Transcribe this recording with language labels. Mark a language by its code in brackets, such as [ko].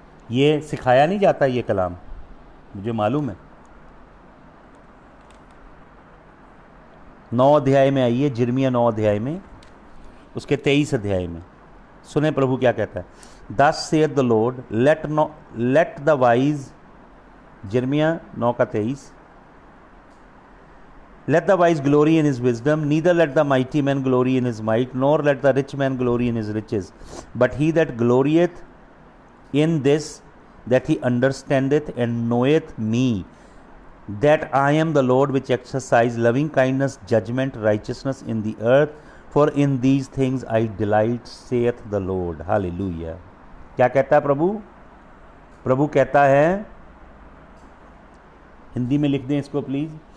[hi] ये सिखाया नहीं जाता ये कलाम, मुझे मालूम है। 9 अध्याय में आइए, यिर्मयाह 9 अध्याय में, उसके 23 अध्याय में सुने प्रभु क्या कहता है। [en] thus saith the lord let the wise, [hi] यिर्मयाह 9 का 23, [en] let the wise glory in his wisdom, neither let the mighty man glory in his might, nor let the rich man glory in his riches, but he that glorieth in this, that he understandeth and knoweth me, that I am the Lord which exercise loving kindness, judgment, righteousness in the earth, for in these things I delight, saith the Lord. [hi] Hallelujah. क्या कहता है प्रभु? प्रभु कहता है, हिंदी में लिख दें इसको please.